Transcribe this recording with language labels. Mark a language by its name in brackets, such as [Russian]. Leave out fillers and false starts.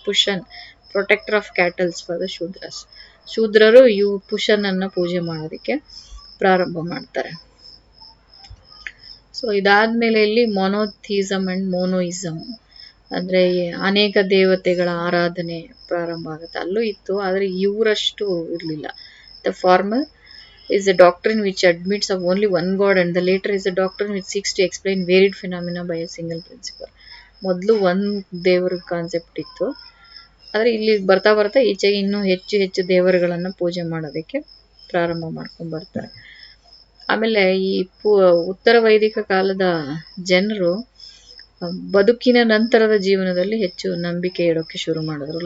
[English] Pushan, protector of cattles for the Shudras. [Kannada] ಶೂದ್ರರು ಪುಷನನ್ನು ಪೂಜೆ ಮಾಡೋದಕ್ಕೆ ಪ್ರಾರಂಭ ಮಾಡ್ತಾರೆ. ಸೊ ಇದಾದ್ಮೇಲೆ ಇಲ್ಲಿ ಮೊನೋಥಿಸಮ್ ಅಂಡ್ ಮೋನೋಯಿಸಮ್, ಅಂದ್ರೆ ಅನೇಕ ದೇವತೆಗಳ ಆರಾಧನೆ ಪ್ರಾರಂಭ ಆಗುತ್ತೆ. ಅಲ್ಲೂ ಇತ್ತು, ಆದರೆ ಇವರಷ್ಟು ಇರಲಿಲ್ಲ. [English] The former is a doctrine which admits of only one God, and the later is a doctrine which seeks to explain varied phenomena by a single principle. [Kannada] ಮೊದಲು ಒಂದು ದೇವರ ಕಾನ್ಸೆಪ್ಟ್ ಇತ್ತು, ಆದರೆ ಇಲ್ಲಿ ಬರ್ತಾ ಬರ್ತಾ ಈಚೆಗೆ ಇನ್ನೂ ಹೆಚ್ಚು ಹೆಚ್ಚು ದೇವರುಗಳನ್ನು ಪೂಜೆ ಮಾಡೋದಕ್ಕೆ ಪ್ರಾರಂಭ ಮಾಡ್ಕೊಂಡು ಬರ್ತಾರೆ. ಆಮೇಲೆ ಈ ಉತ್ತರ ವೈದಿಕ ಕಾಲದ ಜನರು ಬದುಕಿನ ನಂತರದ ಜೀವನದಲ್ಲಿ ಹೆಚ್ಚು ನಂಬಿಕೆ ಇಡೋಕ್ಕೆ ಶುರು ಮಾಡಿದ್ರು.